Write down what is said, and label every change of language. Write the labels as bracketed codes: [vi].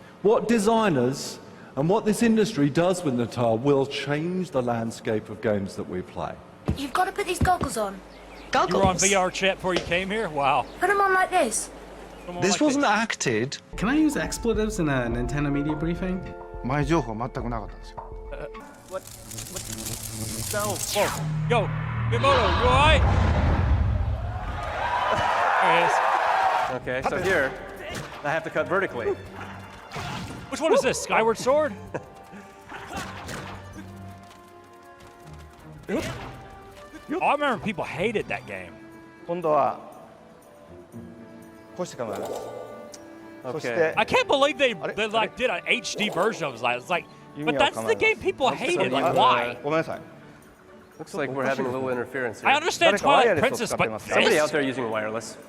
[en] What designers and what this industry does with Natal will change the landscape of games that we play. You've got to put these goggles on. You were on VR chat before you came here? Wow. Put them on like this. This wasn't acted. Can I use expletives in a Nintendo media briefing? [ja] 前情報全くなかったんですよ。 [en] Yo, Miyamoto, you alright? There it is. Okay, so here, I have to cut vertically. Which one is this? Skyward Sword? I remember people hated that game. [ja] 今度はこうして構えます。そして [en] I can't believe they like did an HD version of it. It's like, but that's the game people hated. Like, why? [ja] ごめんなさい。 [en] Looks like we're having a little interference here. I understand Twilight Princess, but somebody out there using wireless.